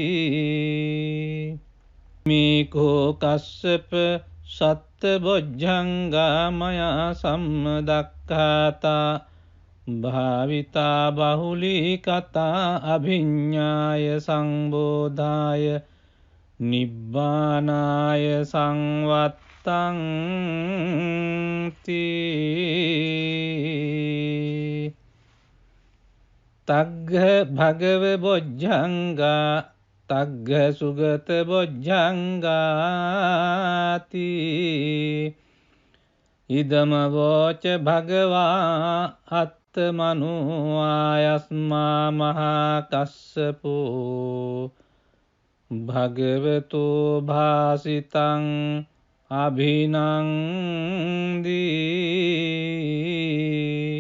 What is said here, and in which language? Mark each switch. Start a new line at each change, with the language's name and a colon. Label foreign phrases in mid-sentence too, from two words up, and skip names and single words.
Pali: මේකෝ කස්සප සත්බොජ්ජංගා මයා සම්මදක්ඛාතා භාවිතා බහුලීකතා අභිඤ්ඤාය සංබෝධාය නිබ්බානාය සංවත්තං තී. තග්ග භගව බොජ්ජංගා තග්ග සුගත බොජ්ජංගාති. ඉදම වෝච භගවා අත්තමනු ආයස්මා මහා කස්සපෝ භගවතු භාසිතං අභිනන්දී.